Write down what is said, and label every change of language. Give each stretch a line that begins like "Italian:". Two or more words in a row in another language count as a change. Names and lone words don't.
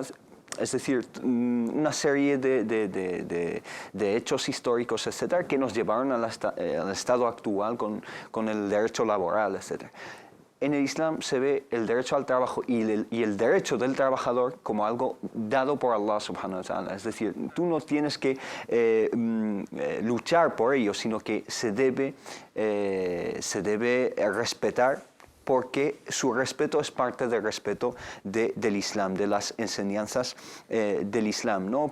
Spanish: Es decir, una serie de hechos históricos, etcétera, que nos llevaron al estado actual con el derecho laboral, etcétera. En el Islam se ve el derecho al trabajo y el derecho del trabajador como algo dado por
Arabic: الله سبحانه وتعالى.
Spanish: Es decir, tú no tienes que luchar por ello, sino que se debe respetar, porque su respeto es parte del respeto del Islam, de las enseñanzas del Islam, ¿no?